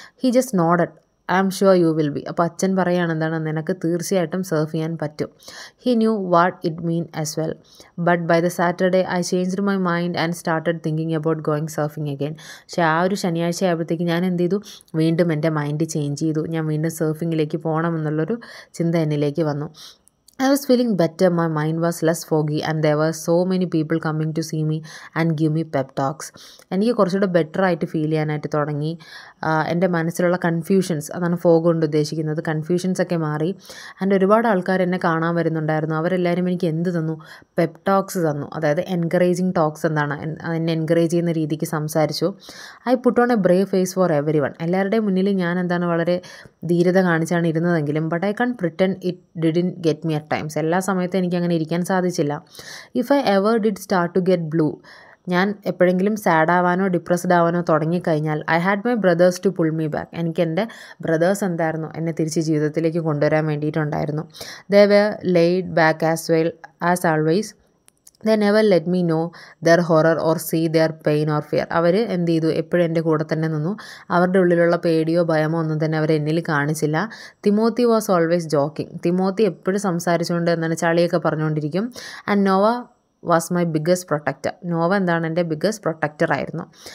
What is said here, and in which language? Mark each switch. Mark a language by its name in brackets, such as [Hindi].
[English] He just nodded, I am sure you will be. [Malayalam] അപ്പോൾ അച്ഛൻ പറയുകയാണ് എന്താണ്, നിനക്ക് തീർച്ചയായിട്ടും സർഫ് ചെയ്യാൻ പറ്റും. [English] He knew what it mean as well. But by the Saturday I changed my mind and started thinking about going surfing again. [Malayalam] പക്ഷേ ആ ഒരു ശനിയാഴ്ച ആയപ്പോഴത്തേക്ക് ഞാൻ എന്ത് ചെയ്തു, വീണ്ടും എൻ്റെ മൈൻഡ് ചേഞ്ച് ചെയ്തു. ഞാൻ വീണ്ടും സർഫിങ്ങിലേക്ക് പോകണമെന്നുള്ളൊരു ചിന്ത എന്നിലേക്ക് വന്നു. [English] I was feeling better, my mind was less foggy and there were so many people coming to see me and give me pep talks. [Malayalam] എനിക്ക് കുറച്ചുകൂടെ ബെറ്ററായിട്ട് ഫീൽ ചെയ്യാനായിട്ട് തുടങ്ങി. എൻ്റെ മനസ്സിലുള്ള കൺഫ്യൂഷൻസ്, അതാണ് ഫോഗ് കൊണ്ട് ഉദ്ദേശിക്കുന്നത്, കൺഫ്യൂഷൻസൊക്കെ മാറി. ആൻഡ് ഒരുപാട് ആൾക്കാർ എന്നെ കാണാൻ വരുന്നുണ്ടായിരുന്നു. അവരെല്ലാവരും എനിക്ക് എന്ത് തന്നു, പെപ്പ് ടോക്സ് തന്നു. അതായത് എൻകറേജിങ് ടോക്സ് എന്താണ്, എന്നെ എൻകറേജ് ചെയ്യുന്ന രീതിക്ക് സംസാരിച്ചു. [English] I put on a brave face for everyone. [Malayalam] എല്ലാവരുടെയും മുന്നിൽ ഞാൻ എന്താണ് വളരെ ധീരത കാണിച്ചാണ് ഇരുന്നതെങ്കിലും [English] But I can't pretend it didn't get me at times. [Malayalam] എല്ലാ സമയത്തും എനിക്ക് അങ്ങനെ ഇരിക്കാൻ സാധിച്ചില്ല. [English] if I ever did start to get blue, [Malayalam] ഞാൻ എപ്പോഴെങ്കിലും സാഡ് ആവാനോ ഡിപ്രസ്ഡ് ആവാനോ തുടങ്ങിക്കഴിഞ്ഞാൽ [English] I had my brothers to pull me back. [Malayalam] എനിക്ക് എൻ്റെ ബ്രദേഴ്സ് എന്തായിരുന്നു, എന്നെ തിരിച്ച് ജീവിതത്തിലേക്ക് കൊണ്ടുവരാൻ വേണ്ടിയിട്ടുണ്ടായിരുന്നു. [English] They were laid back as well as always. They never let me know their horror or see their pain or fear. [Malayalam] അവർ എന്ത് ചെയ്തു, എപ്പോഴും എൻ്റെ കൂടെ തന്നെ നിന്നു. അവരുടെ ഉള്ളിലുള്ള പേടിയോ ഭയമോ ഒന്നും തന്നെ അവർ എന്നിൽ കാണിച്ചില്ല. [English] Timothy was always joking. [Malayalam] Timothy എപ്പോഴും സംസാരിച്ചുകൊണ്ട് എന്താണ്, ചളിയൊക്കെ പറഞ്ഞുകൊണ്ടിരിക്കും. [English] And Noah was my biggest protector. [Malayalam] Nova എന്താണ്, എൻ്റെ ബിഗ്ഗസ്റ്റ് പ്രൊട്ടക്ടർ ആയിരുന്നു.